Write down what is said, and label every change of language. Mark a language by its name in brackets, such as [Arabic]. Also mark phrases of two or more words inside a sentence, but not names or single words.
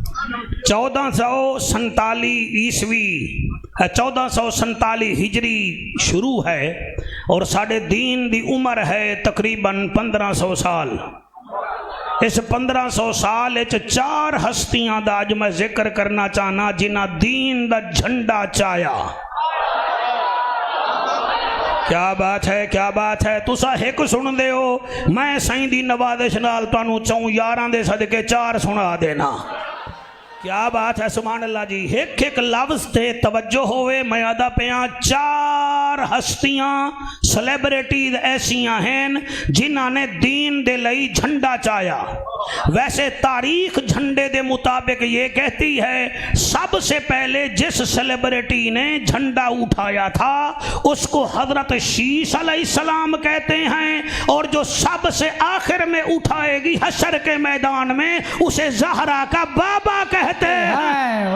[Punjabi] 1447 عیسوی 1447 ہجری شروع ہے اور ساڑھے دین دی عمر ہے تقریباً 1500 سال۔ اس 1500 سال اچ 4 ہستیاں دا اج میں ذکر کرنا چاہنا جنہ دین دا جھنڈا چایا۔ [Urdu] کیا بات ہے کیا بات ہے، [Punjabi] تسا ایک سن دے ہو، میں سائیں دی نوازش نال تانوں چوں یاراں دے صدقے 4 سنا دینا۔ [Urdu] کیا بات ہے [Arabic] سبحان اللہ [Urdu] جی۔ [Punjabi] ایک ایک لفظ تے توجہ ہوئے، میں آدھا پیاں 4 ہستیاں سیلیبریٹیز ایسیاں ہیں جنہاں نے دین دے لئی جھنڈا چایا۔ [Urdu] ویسے تاریخ جھنڈے دے مطابق یہ کہتی ہے سب سے پہلے جس سیلیبریٹی نے جھنڈا اٹھایا تھا اس کو حضرت شیش [Arabic] علیہ السلام [Urdu] کہتے ہیں، اور جو سب سے آخر میں اٹھائے گی حشر کے میدان میں اسے زہرا کا بابا کہتے ہیں۔